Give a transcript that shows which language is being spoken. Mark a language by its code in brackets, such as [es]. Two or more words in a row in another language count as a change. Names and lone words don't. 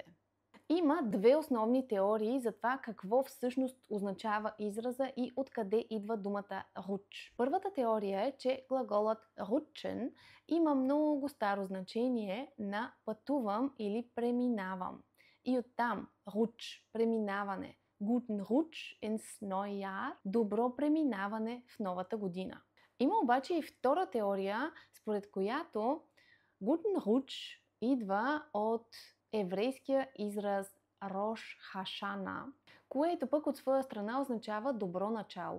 [bg] Има две основни теории за това какво всъщност означава израза и откъде идва думата Rutsch. Първата теория е, че глаголът rutschen има много старо значение на пътувам или преминавам. И оттам Rutsch, преминаване. [de] Guten Rutsch ins neue Jahr, [bg] добро преминаване в новата година. Има обаче и втора теория, според която [de] Guten Rutsch [bg] идва от еврейския израз Рош Хашана, което пък от своя страна означава добро начало.